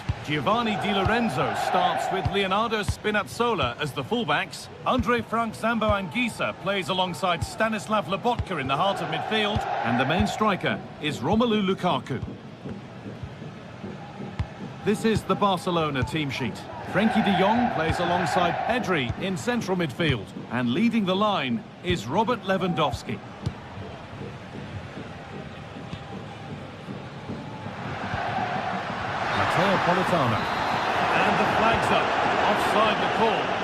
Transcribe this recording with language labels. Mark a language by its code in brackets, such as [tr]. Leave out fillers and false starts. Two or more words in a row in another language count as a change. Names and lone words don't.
[en] Giovanni Di Lorenzo starts with Leonardo Spinazzola as the fullbacks. Andre Frank Zambo Anguissa plays alongside Stanislav Lobotka in the heart of midfield. And the main striker is Romelu Lukaku. This is the Barcelona team sheet. Frenkie de Jong plays alongside Pedri in central midfield. And leading the line is Robert Lewandowski. Politano. And the flag's up. Offside the call.